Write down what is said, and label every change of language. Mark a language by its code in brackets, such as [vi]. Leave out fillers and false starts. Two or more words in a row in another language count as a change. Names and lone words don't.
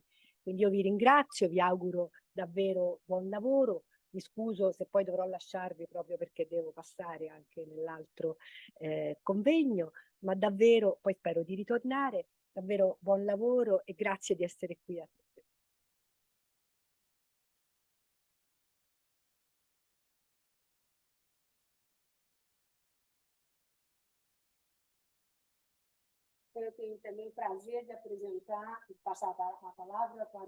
[it] Quindi io vi ringrazio, vi auguro davvero buon lavoro, mi scuso se poi dovrò lasciarvi proprio perché devo passare anche nell'altro convegno, ma davvero poi spero di ritornare, davvero buon lavoro e grazie di essere qui a tutti. [pt] Eu tenho também o prazer de apresentar e passar a palavra para o